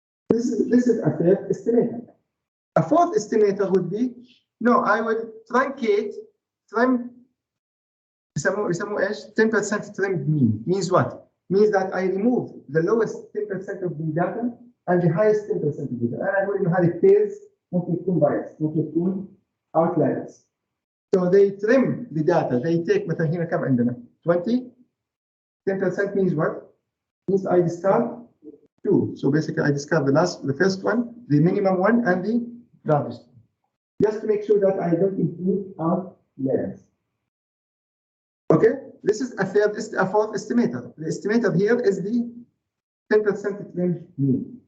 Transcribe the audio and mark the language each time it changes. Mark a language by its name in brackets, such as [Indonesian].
[English] This is a third estimator. A fourth estimator would be, no, I will truncate, [Arabic] يسموه ايش؟ [English] 10% trimmed mean. Means what? Means that I remove the lowest 10% of the data and the highest 10% of the data. [Arabic] أنا أقول إنه هذه pairs ممكن تكون biased، ممكن تكون outliers. [English] So they trim the data. They take [Arabic] مثلا هنا كم عندنا؟ 20. [English] 10% means what? Means I discard 2. So basically I discard the first one, the minimum one, and the largest one. Just to make sure that I don't include outliers. Okay, this is a fourth estimator. The estimator here is the 10% trimmed mean.